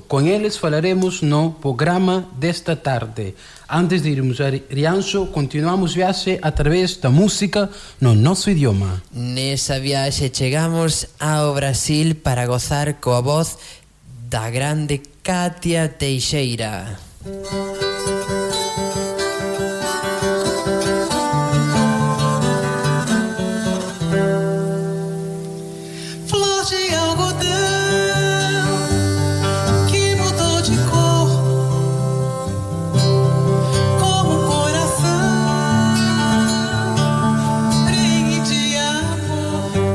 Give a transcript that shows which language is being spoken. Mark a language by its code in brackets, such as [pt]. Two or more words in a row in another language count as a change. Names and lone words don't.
[gl] Con eles falaremos no programa desta tarde. Antes de irmos a Rianxo, continuamos viaxe a través da música no noso idioma. Nesa viaxe chegamos ao Brasil para gozar coa voz da grande Katia Teixeira. [pt] Flor de algodão que mudou de cor, como um coração prenhe de amor.